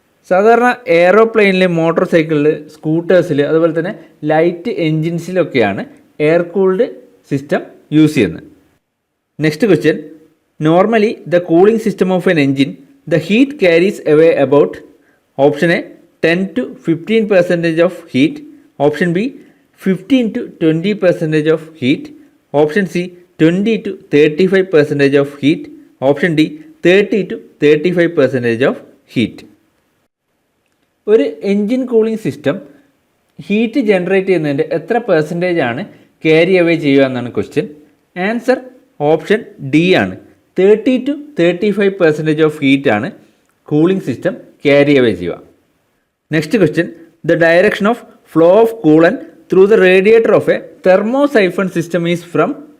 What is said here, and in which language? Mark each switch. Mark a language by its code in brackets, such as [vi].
[ml] സാധാരണ എയറോപ്ലെയിനിൽ, മോട്ടോർ സൈക്കിളിൽ, സ്കൂട്ടേഴ്സിൽ, അതുപോലെ തന്നെ light എൻജിൻസിലൊക്കെയാണ് air cooled system use ചെയ്യുന്നത്. [en] Next question, normally the cooling system of an engine the heat carries away about. Option A 10 to 15% of heat, option B 15 to 20% of heat, option C 20 to 35% of heat, option D 30 to 35% of heat. [ml] ഒരു engine cooling system heat generate ചെയ്യുന്നതിൻ്റെ എത്ര percentage ആണ് carry away ചെയ്യുക എന്നാണ് question. Answer option D ആണ്. [en] 30 to 35% of heat [ml] ആണ് cooling system carry away ചെയ്യുക. [en] Next question, the direction of flow of coolant through the radiator of a thermosiphon system is from.